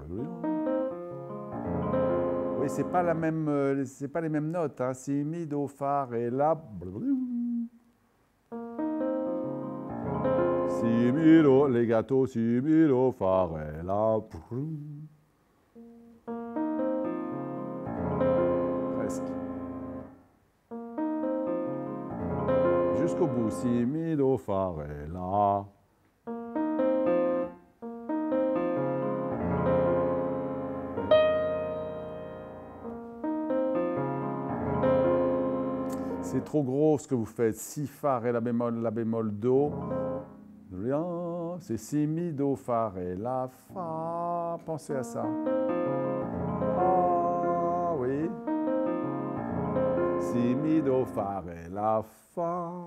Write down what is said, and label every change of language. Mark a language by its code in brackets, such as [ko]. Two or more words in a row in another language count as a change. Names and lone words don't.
[fr] Oui, c'est pas la même, c'est pas les mêmes notes. Hein. Si, mi, do, fa, ré, la. Si, mi, do, legato, si, mi, do, fa, ré, la. Presque. Jusqu'au bout, si, mi, do, fa, ré, la. C'est trop gros ce que vous faites. Si, fa, ré, la bémol, do. C'est si, mi, do, fa, ré, la, fa. Pensez à ça. Ah, oui. Si, mi, do, fa, ré, la, fa.